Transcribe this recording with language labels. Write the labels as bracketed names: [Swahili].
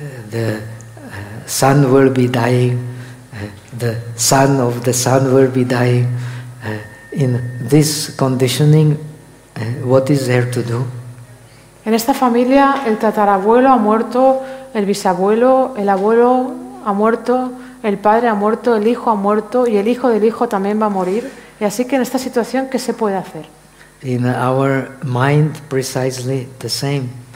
[English] The son will be dying. The son of the son will be dying. In this conditioning, what is there to do? [Spanish] En esta familia, el tatarabuelo ha muerto, el bisabuelo, el abuelo ha muerto, el padre ha muerto, el hijo ha muerto y el hijo del hijo también va a morir. Y así que en esta situación, ¿qué se puede hacer? [English] In our mind, precisely the same.